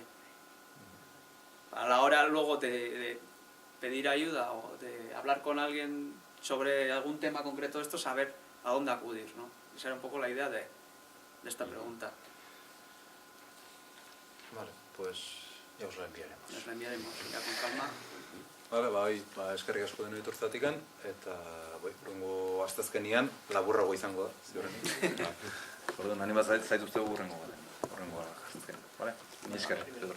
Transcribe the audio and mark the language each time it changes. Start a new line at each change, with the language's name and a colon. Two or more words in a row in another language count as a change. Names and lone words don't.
Spanish: A la hora luego de pedir ayuda o de hablar con alguien sobre algún tema concreto de esto, saber a dónde acudir, ¿no? Esa era un poco la idea de esta pregunta. Vale, pues ya os la enviaremos. Nos la enviaremos ya con calma. Vale,
Basque: bai, eskerrik asko denoi etortzeatikan, eta hurrengo asteazkenean laburrago izango da, ziurrenik. Orduan, animat zaituztegu hurrengo asteazkenean, bale? Mila esker.